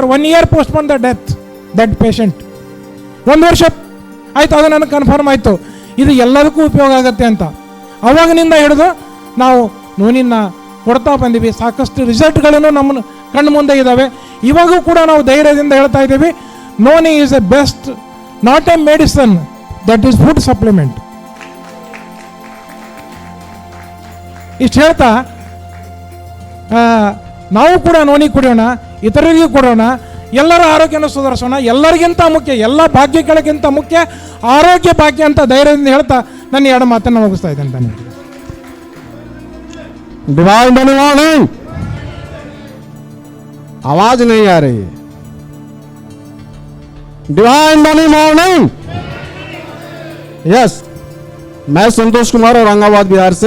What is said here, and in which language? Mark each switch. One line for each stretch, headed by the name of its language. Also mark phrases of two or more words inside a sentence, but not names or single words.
English: 1 year postpone the death that patient.
Kannada: 1 ವರ್ಷ ಆಯಿತು, ಅದು ನನಗೆ ಕನ್ಫರ್ಮ್ ಆಯಿತು ಇದು ಎಲ್ಲದಕ್ಕೂ ಉಪಯೋಗ ಆಗುತ್ತೆ ಅಂತ. ಅವಾಗಿನಿಂದ ಹಿಡಿದು ನಾವು ನೋನಿನ ಕೊಡ್ತಾ ಬಂದೀವಿ. ಸಾಕಷ್ಟು ರಿಸಲ್ಟ್ಗಳನ್ನು ನಮ್ಮ ಕಣ್ಣು ಮುಂದೆ ಇದ್ದಾವೆ. ಇವಾಗೂ ಕೂಡ ನಾವು ಧೈರ್ಯದಿಂದ ಹೇಳ್ತಾ ಇದ್ದೀವಿ,
English: noni is a best, not a medicine, that is food supplement.
Kannada: ಇಷ್ಟು ಹೇಳ್ತಾ ನಾವು ಕೂಡ ನೋನಿ ಕುಡಿಯೋಣ, ಇತರರಿಗೂ ಕೊಡೋಣ, ಎಲ್ಲರ ಆರೋಗ್ಯನ ಸುಧಾರಿಸೋಣ. ಎಲ್ಲರಿಗಿಂತ ಮುಖ್ಯ, ಎಲ್ಲ ಭಾಗ್ಯಗಳಿಗಿಂತ ಮುಖ್ಯ ಆರೋಗ್ಯ ಭಾಗ್ಯ ಅಂತ ಧೈರ್ಯದಿಂದ ಹೇಳ್ತಾ ನನ್ನ 2 ಮಾತನ್ನು ಮುಗಿಸ್ತಾ ಇದ್ದೇನೆ. ಧನ್ಯವಾದ.
Hindi: डिवाइन नहीं, आवाज नहीं आ रही है.
English: divine morning.
Hindi: यस, मैं संतोष कुमार औरंगाबाद बिहार से.